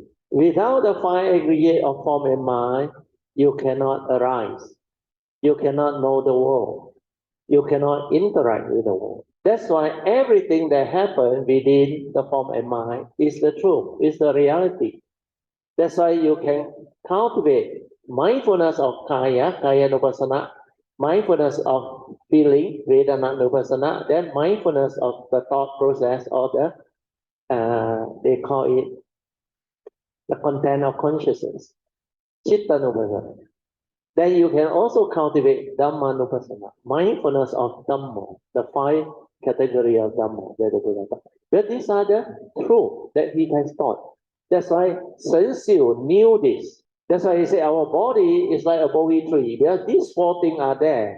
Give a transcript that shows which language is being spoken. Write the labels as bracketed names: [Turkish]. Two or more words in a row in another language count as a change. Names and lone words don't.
[English] Without the five aggregate of form and mind, you cannot arise. You cannot know the world. You cannot interact with the world. That's why everything that happens within the form and mind is the truth, is the reality. That's why you can cultivate mindfulness of [Pali] kaya nupassana, [English] mindfulness of feeling, [Pali] vedana nupassana, [English] then mindfulness of the thought process, or they call it the content of consciousness, [Pali] chitta nupassana. [English] Then you can also cultivate [Pali] Dhamma nupassana, [English] mindfulness of Dhamma, the five categories of Dhamma that the Buddha taught. But these are the truth that he has taught. That's why Sun Xiu knew this. That's why he said our body is like a bohi tree. Because these four things are there.